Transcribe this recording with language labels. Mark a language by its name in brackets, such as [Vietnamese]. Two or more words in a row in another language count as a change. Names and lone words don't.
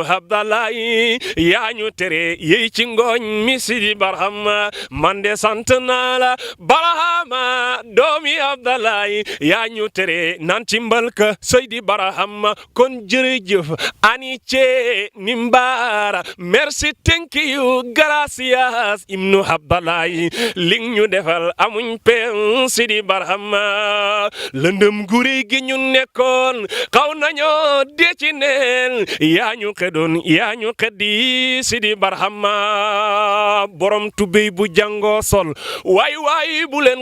[Wolof] Abdallahi yaa ñu tere yey ci ngooñ mi Sidi Barhama man de sant naa la Barhama doomi Abdallahi yaa ñu tere naan ci mbalka Sidi Barhama kon jërëjëf ani ce nimbara merci [English] thank you [Wolof] gracias ibnu Abdallahi li ñu defal amuñ pen Sidi Barhama lëndëm guri gi ñu nekkoon xaw nañoo dee ci neen yaa ñu xedoon yaa ñu xeddi Sidi Barhama borom tubéy bu jàngoo sol waay bu leen